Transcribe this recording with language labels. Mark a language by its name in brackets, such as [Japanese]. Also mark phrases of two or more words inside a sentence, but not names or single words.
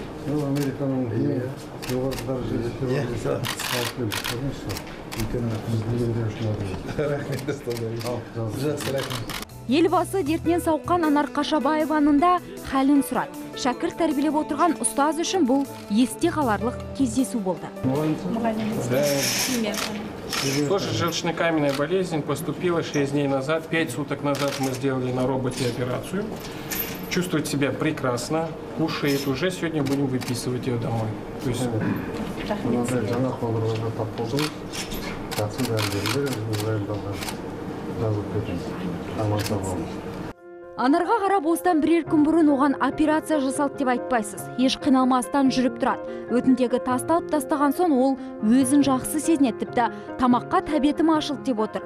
[Kazakh] Американың жоғары дәрежеде хирургия алып келдік. Үлкен рахмет. Біз білгендер үшін рахмет. Жақсы рахмет. Елбасы дертінен сауыққан Анар Қашабаеваның да хәлін сұрады. Шәкірт тәрбиелеп отырған ұстаз үшін бұл есте қаларлық кездесу болды. [Russian] Тоже желчно-каменная болезнь поступила 6 дней назад. 5 суток назад мы сделали на роботе операцию. Чувствует себя прекрасно, кушает уже. Сегодня будем выписывать ее домой. То есть... [Kazakh] Анарға қарап осыдан бірер күн бұрын оған операция жасалды деп айтпайсыз. Еш қиналмастан жүріп тұрады. Өтіндегі тасталып тастаған соң ол өзін жақсы сезінеді, тіпті тамаққа тәбетім ашылды деп отыр.